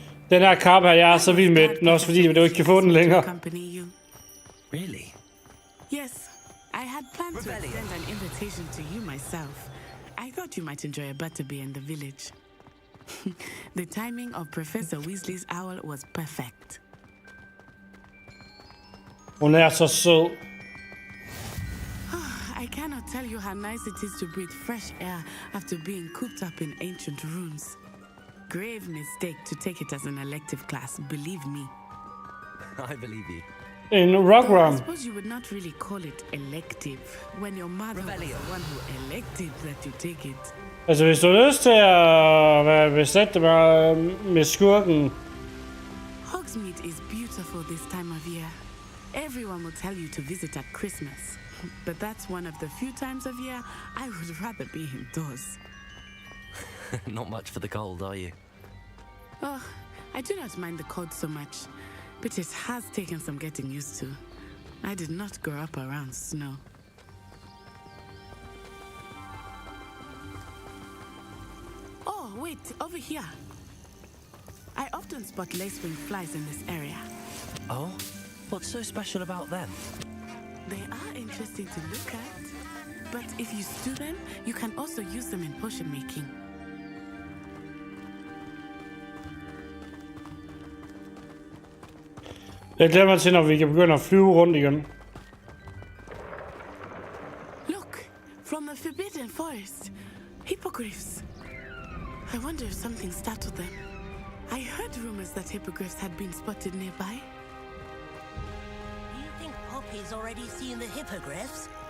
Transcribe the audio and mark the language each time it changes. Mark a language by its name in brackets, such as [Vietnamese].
[Danish] Den her kappe her, jeg er så vild med den, også fordi du ikke kan få den længere. [English] Really? Yes, I had planned to extend an invitation to you myself. I thought you might enjoy a butterbeer in the village. The timing of Professor Weasley's owl was perfect. [Danish] Hun er så sød. [English] I cannot tell you how nice it is to breathe fresh air after being cooped up in ancient ruins. Grave mistake to take it as an elective class, believe me. I believe you. En rock room. I suppose you would not really call it elective when your mother was the one who elected that you take it. [Danish] Altså, hvis du har lyst til at besætte med skurken. [English] Hogsmeade is beautiful this time of year. Everyone will tell you to visit at Christmas. But that's one of the few times of year I would rather be indoors. Not much for the cold, are you? Oh, I do not mind the cold so much, but it has taken some getting used to. I did not grow up around snow. Oh, wait, over here. I often spot lacewing flies in this area. Oh? What's so special about them? They are interesting to look at, but if you stew them, you can also use them in potion making. [Danish] Jeg glæder mig til, når vi kan begynde at flyve rundt igen. [English] Look, from the Forbidden Forest. Hippogriffs. I wonder if something startled them. I heard rumors that hippogriffs had been spotted nearby. You think Poppy's already seen the hippogriffs?